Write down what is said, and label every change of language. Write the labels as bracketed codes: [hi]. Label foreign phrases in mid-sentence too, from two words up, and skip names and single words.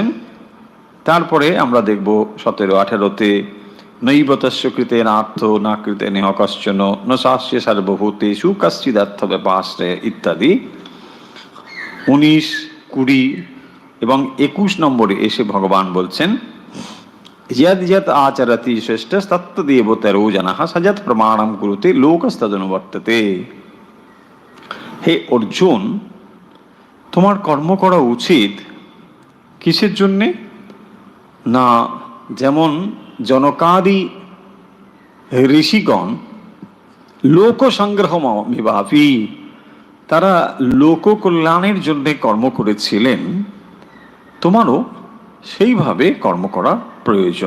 [bn] তারপরে আমরা দেখব 17-18-তে [sa] নৈবতস্য কৃতে নার্থ না কৃতে নেহ কশ্চন ন শাস্য সর্বভূতেষু কশ্চিদার্থ ব্যাপাশ্রয় [bn] ইত্যাদি। 19, 20 এবং 21 নম্বরে এসে ভগবান বলছেন [sa] यद् यत् आचरति श्रेष्ठ तत्तदेवतरो जनः सजत् प्रमाणं कुरुते लोकस्तदनुवर्तते। [bn] হে অর্জুন, তোমার কর্ম করা উচিত কিসের জন্যে না, যেমন জনকাদি ঋষিগণ [sa] লোক সংগ্রহ মিবাপি, [bn] তারা লোক কল্যাণের জন্য কর্ম করেছিলেন, তোমারও সেইভাবে কর্ম করা প্রয়োজন।